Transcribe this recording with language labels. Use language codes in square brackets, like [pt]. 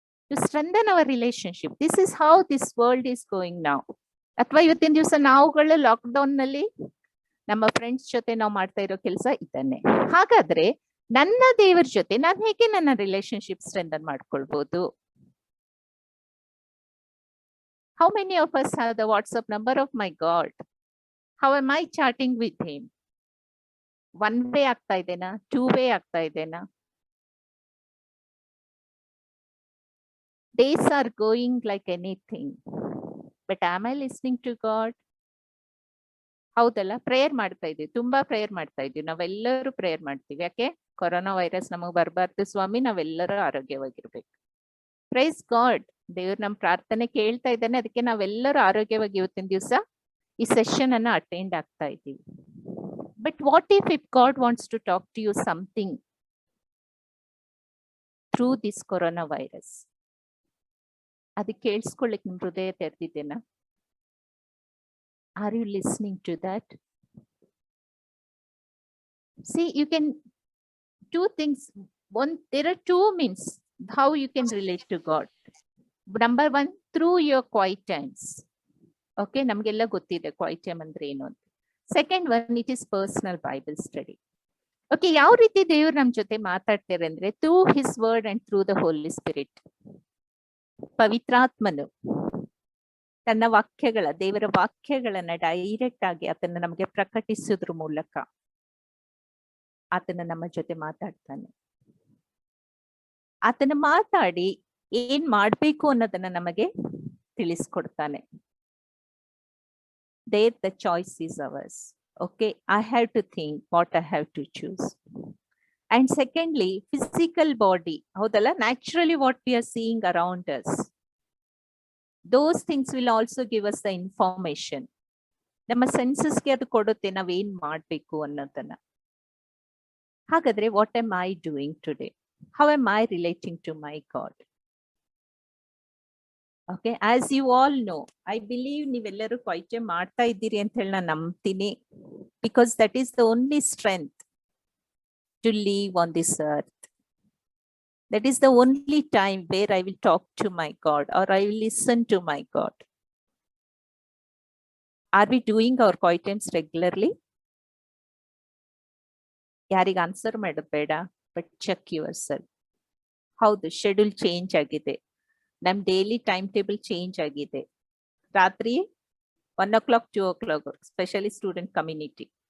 [en] To strengthen our relationship. This is how this world is going now. [kn] ಅಥವಾ ಇವತ್ತಿನ ದಿವಸ ನಾವುಗಳು ಲಾಕ್ಡೌನ್ ನಲ್ಲಿ ನಮ್ಮ ಫ್ರೆಂಡ್ಸ್ ಜೊತೆ ನಾವು ಮಾಡ್ತಾ ಇರೋ ಕೆಲಸ ಇದನ್ನೇ. ಹಾಗಾದ್ರೆ ನನ್ನ ದೇವರ ಜೊತೆ ನಾನು ಹೇಗೆ ನನ್ನ ರಿಲೇಶನ್ಶಿಪ್ ಸ್ಟ್ರೆಂಥನ್ ಮಾಡ್ಕೊಳ್ಬಹುದು? [en] How many of us have the WhatsApp number of my God? How am I chatting with him? One way [kn] ಆಗ್ತಾ ಇದೆನಾ? [en] Two way [kn] ಆಗ್ತಾ ಇದೆನಾ? [en] Days are going like anything, but am I listening to God? [kn] ಹೌದಲ್ಲ? Prayer ಮಾಡ್ತಾ ಇದೀವಿ, ತುಂಬಾ prayer ಮಾಡ್ತಾ ಇದೀವಿ, ನಾವೆಲ್ಲರೂ ಪ್ರೇಯರ್ ಮಾಡ್ತೀವಿ. ಯಾಕೆ? ಕೊರೋನಾ ವೈರಸ್ ನಮಗ್ ಬರಬಾರ್ದು ಸ್ವಾಮಿ, ನಾವೆಲ್ಲರೂ ಆರೋಗ್ಯವಾಗಿರ್ಬೇಕು. ಪ್ರೈಸ್ ಗಾಡ್, ದೇವ್ರು ನಮ್ ಪ್ರಾರ್ಥನೆ ಕೇಳ್ತಾ ಇದ್ದಾನೆ. ಅದಕ್ಕೆ ನಾವೆಲ್ಲರೂ ಆರೋಗ್ಯವಾಗಿ ಇವತ್ತಿನ ದಿವಸ ಈ ಸೆಷನ್ ಅನ್ನ ಅಟೆಂಡ್ ಆಗ್ತಾ ಇದ್ದೀವಿ. [en] But what if God wants to talk to you something through this corona virus? [kn] ಅದಕ್ಕೆ ಕೇಳಿಸ್ಕೊಳ್ಳಿಕ್ ನಿಮ್ ಹೃದಯ ತೆರೆದಿದ್ದೇನಾ? [en] Are you listening to that? See, you can do things. There are two means how you can relate to God. Number one, through your quiet times. [kn] Okay, ನಮ್ಗೆಲ್ಲ ಗೊತ್ತಿದೆ quiet time ಅಂದ್ರೆ ಏನು ಅಂತ. [en] Second one, it is personal Bible study. Okay, [kn] ಯಾವ ರೀತಿ ದೇವರು ನಮ್ ಜೊತೆ ಮಾತಾಡ್ತಾರೆ ಅಂದ್ರೆ [en] through his word and through the Holy Spirit. [kn] ಪವಿತ್ರಾತ್ಮನು ತನ್ನ ವಾಕ್ಯಗಳ, ದೇವರ ವಾಕ್ಯಗಳನ್ನ ಡೈರೆಕ್ಟ್ ಆಗಿ ಆತನ ನಮಗೆ ಪ್ರಕಟಿಸೋದ್ರ ಮೂಲಕ ಆತನ ನಮ್ಮ ಜೊತೆ ಮಾತಾಡ್ತಾನೆ. ಆತನ ಮಾತಾಡಿ ಏನ್ ಮಾಡ್ಬೇಕು ಅನ್ನೋದನ್ನ ನಮಗೆ ತಿಳಿಸ್ಕೊಡ್ತಾನೆ. [en] There the choice is ours. Okay, I have to think what I have to choose. And secondly, physical body. [kn] ಹೌದಲ್ಲ? [en] Naturally what we are seeing around us, those things will also give us the information. [kn] ನಮ್ಮ ಸೆನ್ಸಸ್ಗೆ ಅದು ಕೊಡುತ್ತೆ ನಾವೇನ್ ಮಾಡ್ಬೇಕು ಅನ್ನೋದನ್ನ. ಹಾಗಾದ್ರೆ [en] What am I doing today? How am I relating to my God? [kn] Okay, [en] as you all know, I believe [kn] ನೀವೆಲ್ಲರೂ quite ಮಾಡ್ತಾ ಇದ್ದೀರಿ ಅಂತ ಹೇಳಿ ನಾನು ನಂಬ್ತೀನಿ. [en] Because that is the only strength to live on this earth. That is the only time where I will talk to my God or I will listen to my God. Are we doing our quiet times regularly? [kn] ಯಾರಿಗೆ answer ಮಾಡಬೇಡ, [en] But check your self. [kn] ಹೌದು, schedule change ಆಗಿದೆ, ನಮ್ daily time table change ಆಗಿದೆ. [en] ರಾತ್ರಿ 1 o'clock 2 o'clock, specially student community.